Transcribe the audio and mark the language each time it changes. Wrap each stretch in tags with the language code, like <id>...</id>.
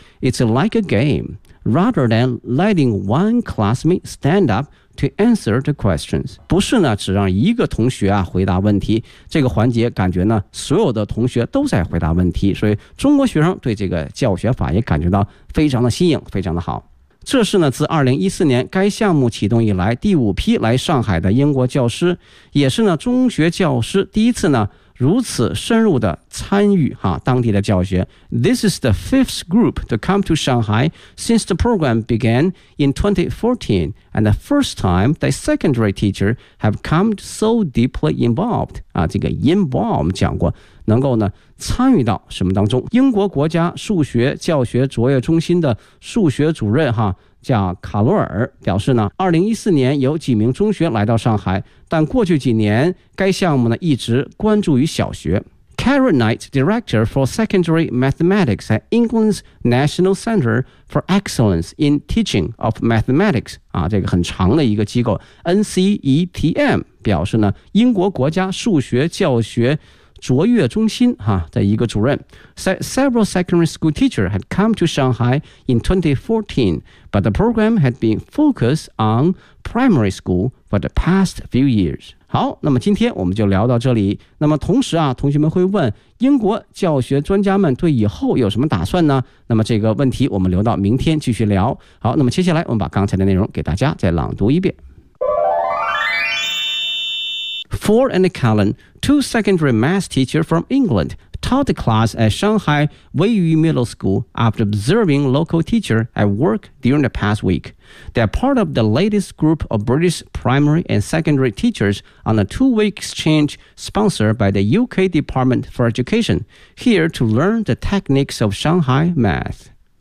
<en>It's like a game rather than letting one classmate stand up. To answer the questions，</en> <zh>不是呢，只让一个同学啊回答问题。这个环节感觉呢，所有的同学都在回答问题，所以中国学生对这个教学法也感觉到非常的新颖，非常的好。这是呢，自2014年该项目启动以来第五批来上海的英国教师，也是呢中学教师第一次呢如此深入的参与哈当地的教学。</zh> <en>This is the fifth group to come to Shanghai since the program began in 2014, and the first time the secondary teacher have come so deeply involved.</en> <zh>啊，这个 involved 我们讲过，能够呢参与到什么当中？英国国家数学教学卓越中心的数学主任哈。叫卡罗尔表示呢，2014年有几名中学来到上海，但过去几年该项目呢一直关注于小学。</zh> <en>Karen Knight, Director for Secondary Mathematics at England's National Center for Excellence in Teaching of Mathematics</en> <zh>啊，这个很长的一个机构 NCETM 表示呢，英国国家数学教学卓越中心哈的一个主任</zh> <en>，Several secondary school teachers had come to Shanghai in 2014, but the program had been focused on primary school for the past few years.</en> <zh>好，那么今天我们就聊到这里。那么同时啊，同学们会问，英国教学专家们对以后有什么打算呢？那么这个问题我们留到明天继续聊。好，那么接下来我们把刚才的内容给大家再朗读一遍。</zh> <en>Ford and Callan, two secondary math teachers from England, taught the class at Shanghai Weiyu Middle School after observing local teachers at work during the past week. They are part of the latest group of British primary and secondary teachers on a two-week exchange sponsored by the UK Department for Education, here to learn the techniques of Shanghai math.</en>